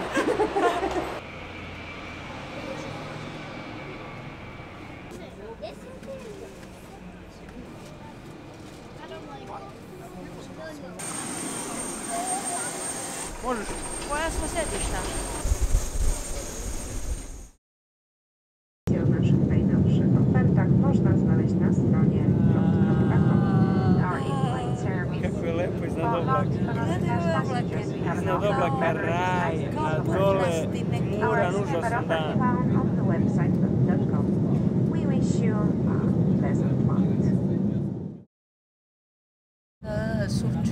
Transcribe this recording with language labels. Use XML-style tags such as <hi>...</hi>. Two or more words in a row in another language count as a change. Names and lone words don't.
<sr>Možeš? Koja smo sedišta?</sr> <pl>O naszych najnowszych ofertach można znaleźć na stronie</pl> <sr>Kako je lepo iznad oblaka. Iznad oblaka raj, a dole muran užasan dan. Surče.</sr>